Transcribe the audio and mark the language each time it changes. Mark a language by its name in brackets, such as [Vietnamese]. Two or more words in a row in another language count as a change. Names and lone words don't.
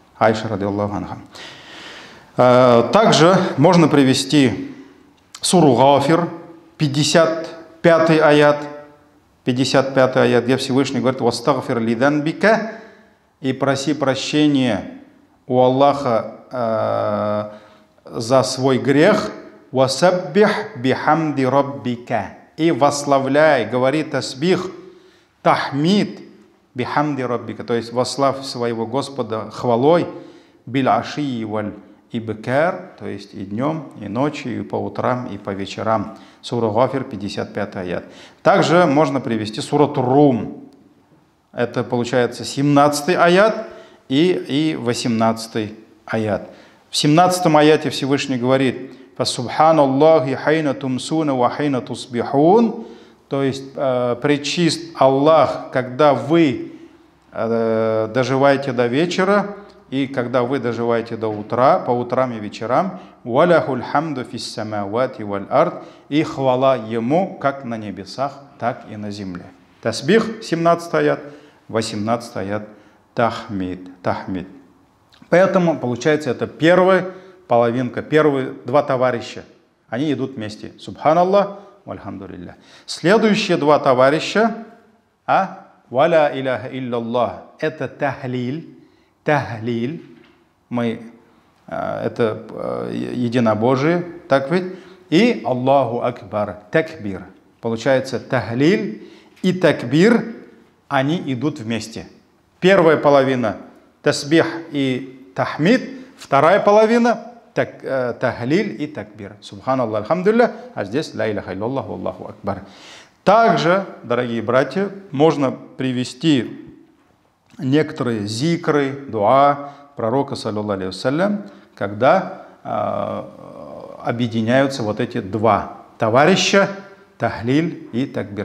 [Russian] Также можно привести суру Гафир, 55 аят, где Всевышний говорит: [Arabic] «واستغفر لذنبك», [Russian] и проси прощения у Аллаха за свой грех, [Arabic] «وسبح بحمد ربك», [Russian] и восславляй, говори тасбих, тахмид, [Arabic] بحمد ربك, [Russian] то есть восславь своего Господа хвалой, [Arabic] بالعشي والإبكار, [Russian] то есть и днем, и ночью, и по утрам, и по вечерам. Сура Гафир, 55 аят. Также можно привести сурату Рум. Это получается 17 аят и 18 аят. В 17 аяте Всевышний говорит: [Arabic] «فسبحان الله حين تمسون وحين تصبحون», [Russian] то есть пречист Аллах, когда вы доживаете до вечера, и когда вы доживаете до утра, по утрам и вечерам, [Arabic] «وله الحمد في السماوات والأرض», [Russian] и хвала Ему как на небесах, так и на земле. Тасбих, 17 аят, 18 аят, тахмид. Поэтому, получается, это первая половинка, первые два товарища. Они идут вместе. [Arabic] سبحان الله، والحمد لله. [Russian] Следующие два товарища, [Arabic] ولا إله إلا الله, [Russian] это тахлиль. Тахлиль, это единобожие, так ведь? И [Arabic] الله أكبر, [Russian] такбир. Получается, тахлиль и такбир, они идут вместе. Первая половина тасбих и тахмид, вторая половина тахлиль и такбир. [Arabic] سبحان الله، الحمد لله, [Russian] а здесь [Arabic] لا إله إلا الله، الله أكبر. [Russian] Также, дорогие братья, можно привести некоторые зикры, дуа пророка, [Arabic] صلى الله عليه وسلم, [Russian] когда объединяются вот эти два товарища, тахлиль и такбир.